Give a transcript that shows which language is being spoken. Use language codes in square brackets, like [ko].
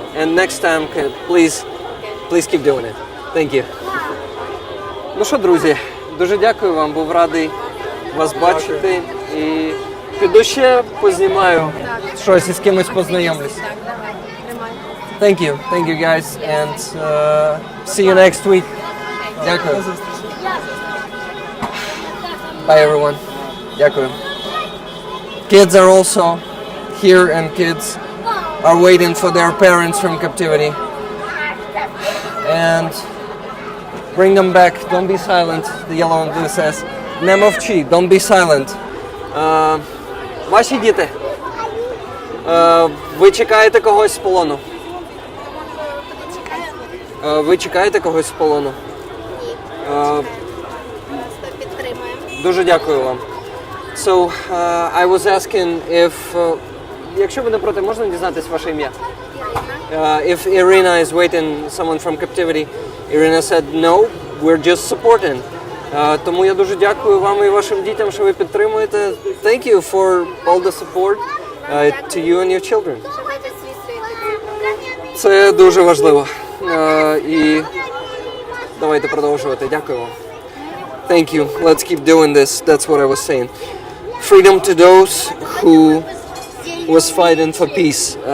[en] And next time, please keep doing it. Thank you. [uk] Ну що, друзі, дуже дякую вам. Був радий вас бачити. І піду ще познімаю щось і з кимось познайомлюсь. Так, давай, тримай. [en] Thank you guys, and see you next week. [uk] Дякую. [en] Bye everyone. [uk] Дякую. [en] Kids are also here, and kids are waiting for their parents from captivity. And bring them back. Don't be silent. The yellow and blue says, [uk] "Не мовчи. [en] Don't be silent." [uk] Ваші діти, ви чекаєте когось з полону? Ви чекаєте когось з полону? Дуже дякую вам. [en] So, I was asking if, [uk] якщо ви не проти, можна дізнатись ваше ім'я? [en] If Irina is waiting someone from captivity, Irina said, no, we're just supporting. [uk] Тому я дуже дякую вам і вашим дітям, що ви підтримуєте. [en] Thank you for all the support to you and your children. [uk] Це дуже важливо. І давайте продовжувати. Дякую вам. [en] Thank you. Let's keep doing this. That's what I was saying. Freedom to those who was fighting for peace.